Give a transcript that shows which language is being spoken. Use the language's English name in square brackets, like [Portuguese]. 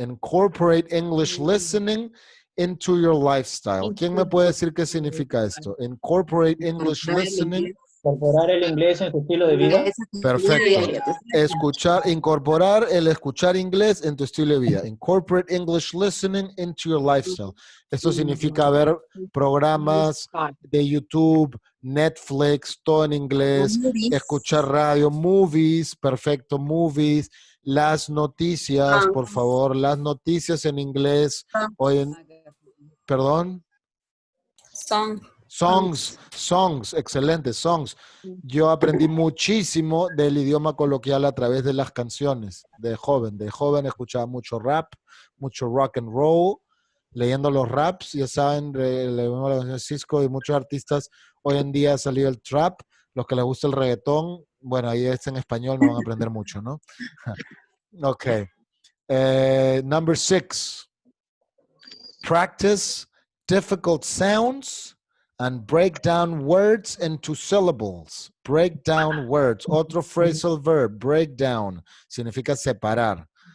[English] Incorporate English listening into your lifestyle. [Spanish] ¿Quién me puede decir qué significa esto? [English] Incorporate English listening. [Spanish] Incorporar el inglés en su estilo de vida. Perfecto. Incorporar el escuchar inglés en tu estilo de vida. [English] Incorporate English listening into your lifestyle. [Spanish] Esto significa ver programas de YouTube, Netflix, todo en inglés, escuchar radio, movies, perfecto, movies, las noticias, por favor, las noticias en inglés. Perdón. Songs, excelente, songs. Yo aprendí muchísimo del idioma coloquial a través de las canciones de joven. De joven escuchaba mucho rap, mucho rock and roll, leyendo los raps, ya saben, leemos la canción de Cisco y muchos artistas. Hoy en día ha salido el trap, los que les gusta el reggaetón, bueno, ahí es en español, no van a aprender mucho, ¿no? Ok. [English] Number 6. Practice difficult sounds and break down words into syllables. Break down words. [Spanish] Otro phrasal verb, break down, significa separar.